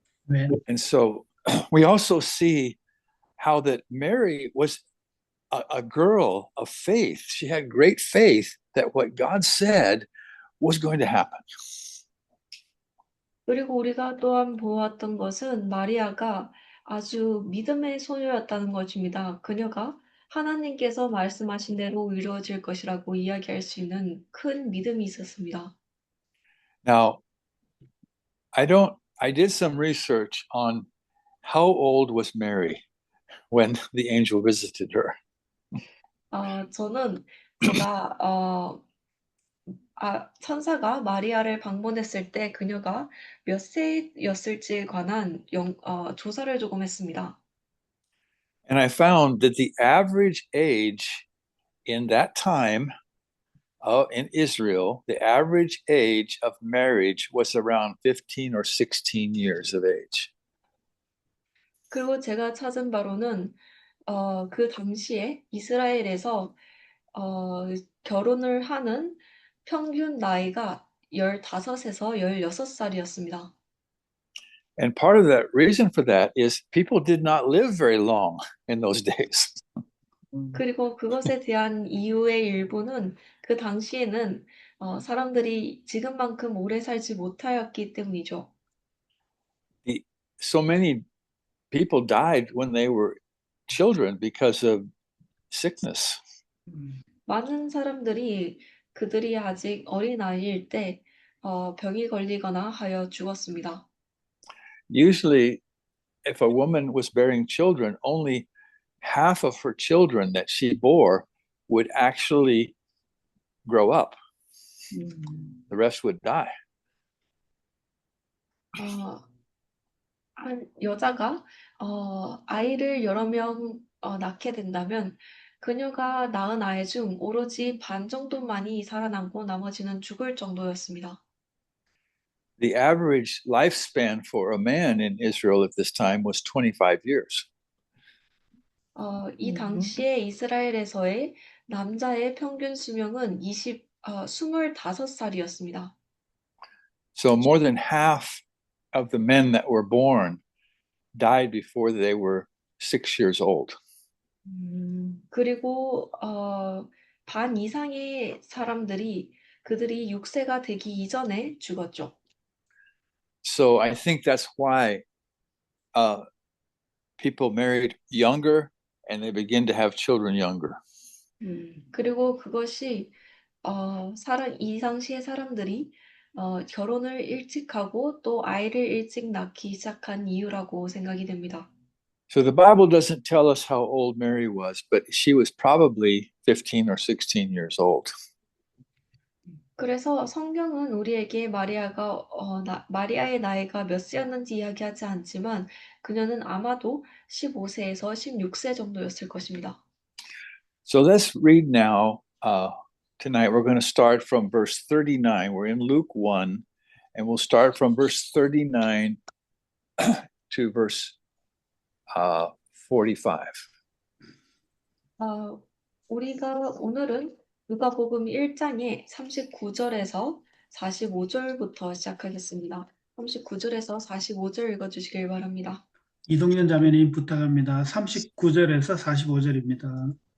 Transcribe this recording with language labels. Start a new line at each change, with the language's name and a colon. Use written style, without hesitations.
English: And so we also see how that Mary was a girl of faith. She had great faith that what God said was going to happen.
Korean: 그리고 우리가 또한 보았던 것은 마리아가 아주 믿음의 소녀였다는 것입니다. 그녀가 하나님께서 말씀하신 대로 이루어질 것이라고 이야기할 수 있는 큰 믿음이 있었습니다.
English: Now, I did some research on how old was Mary when the angel visited her.
Korean: 저는 제가 천사가 마리아를 방문했을 때 그녀가 몇 세였을지에 관한 조사를 조금 했습니다.
English: And I found that the average age in that time in Israel, the average age of marriage was around 15 or 16 years of age.
Korean: 그리고 제가 찾은 바로는 그 당시에 이스라엘에서 결혼을 하는 평균 나이가 15에서 16살이었습니다.
English: And part of that reason for that is people did not live very long in those days.
Korean: 그리고 그것에 대한 이유의 일부는 그 당시에는 사람들이 지금만큼 오래 살지 못하였기 때문이죠.
English: So many people died when they were children because of sickness.
Korean: 많은 사람들이 그들이 아직 어린 아이일 때 병이 걸리거나 하여 죽었습니다.
English: Usually, if a woman was bearing children, only half of her children that she bore would actually grow up. The rest would die.
Korean: 한 여자가 아이를 여러 명 낳게 된다면 그녀가 낳은 아이 중 오로지 반 정도만이 살아남고 나머지는 죽을 정도였습니다.
English: The average lifespan for a man in Israel at this time was 25 years.
Korean: 이 당시에 이스라엘에서의 남자의 평균 수명은 25살이었습니다.
English: So more than half of the men that were born died before they were 6 years old.
Korean: 그리고 반 이상의 사람들이 그들이 6세가 되기 이전에 죽었죠.
English: So I think that's why people married younger and they begin to have children younger.
Korean: 그리고 그것이 이 당시의 사람들이 결혼을 일찍 하고 또 아이를 일찍 낳기 시작한 이유라고 생각이 됩니다.
English: So the Bible doesn't tell us how old Mary was, but she was probably 15 or 16 years old.
Korean: 그래서 성경은 우리에게 마리아의 나이가 몇 세였는지 이야기하지 않지만 그녀는 아마도 15세에서 16세 정도였을 것입니다.
English: So let's read now. Tonight we're going to start from verse 39. We're in Luke 1, and we'll start from verse 39 to verse 45.
Korean: 우리가 오늘은 누가복음 1장의 39절에서 45절부터 시작하겠습니다. 39절에서 45절 읽어주시길 바랍니다. 이동현 자매님 부탁합니다. 39절에서 45절입니다.